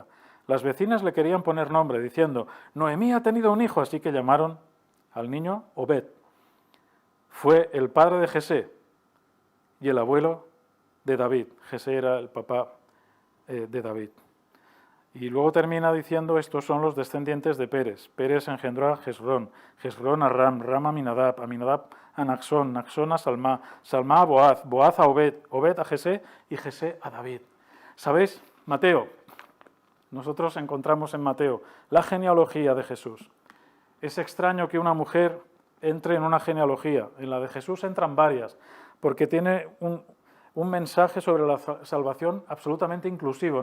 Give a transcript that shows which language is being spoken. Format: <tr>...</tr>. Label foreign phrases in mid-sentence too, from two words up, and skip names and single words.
<es>Las vecinas le querían poner nombre, diciendo, Noemí ha tenido un hijo, así que llamaron al niño Obed. Fue el padre de Jesé y el abuelo de David. Jesé era el papá de David. Y luego termina diciendo, estos son los descendientes de Pérez. Pérez engendró a Jezrón, Jezrón a Ram, Ram a Aminadab, Aminadab a Naxón, Naxón a Salmá, Salmá a Boaz, Boaz a Obed, Obed a Jesé y Jesé a David. ¿Sabéis? Mateo. Nosotros encontramos en Mateo la genealogía de Jesús. Es extraño que una mujer entre en una genealogía. En la de Jesús entran varias, porque tiene un mensaje sobre la salvación absolutamente inclusivo.</es>